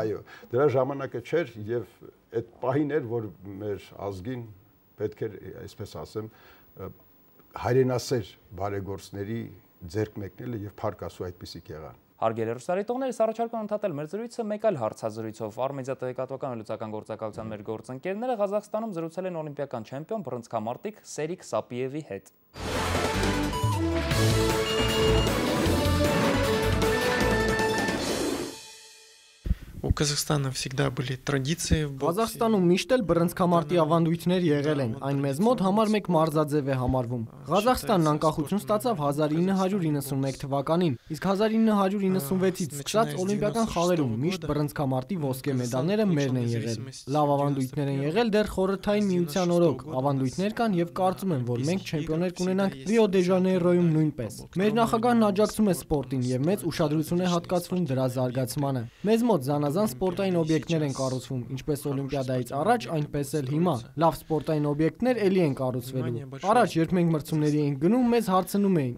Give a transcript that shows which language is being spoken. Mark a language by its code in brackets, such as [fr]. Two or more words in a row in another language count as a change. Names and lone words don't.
[hy] Այո, դրա ժամանակը չէր եւ այդ պահին էր, որ մեր ազգին պետք էր, այսպես ասեմ, հայրենասեր բարեգործների ձեռք մեկնելը եւ փառք Աստծո այդպիսիք եղան։ Հարգելի հեռուստադիտողներ, առաջարկում ընդհատել մեր զրույցը մեկ այլ հարցազրույցով։ Արմեդիա տեղեկատվական ու լուծական գործակալության մեր գործընկերները Ղազախստանում զրուցել են օլիմպիական չեմպիոն բռնցքամարտիկ Սերիկ Սապիևի հետ։ [ru] У Казахстана всегда были традиции в боксе. [hy] Ղազախստանում միշտ էլ բռնցքամարտի ավանդույթներ եղել են, այն մեզ մոտ համար մեկ մարզաձև է համարվում։ Ղազախստանն անկախություն ստացավ 1991 թվականին, իսկ 1996-ից սկսած օլիմպիական խաղերում միշտ բռնցքամարտի ոսկե մեդալները մերն են եղել։ Լավ ավանդույթներ են եղել դեռ Խորհրդային Միության օրոք, ավանդույթներ կան եւ կարծում եմ, որ մենք չեմպիոններ կունենանք Ռիո դե Ժանեյրոյում նույնպես։ Մեր նախագահն աջակցում է սպորտին եւ մեծ ուշադրություն է հատկացվում դրա զարգացմանը։ Մեզ մոտ զանազան սպորտային օբյեկտներ են կառուցվում, ինչպես Օլիմպիադայից առաջ, այնպես էլ հիմա։ Լավ սպորտային օբյեկտներ ելի են կառուցվելու։ Առաջ, երբ մենք մրցումների էինք գնում, մեզ հարցնում էին.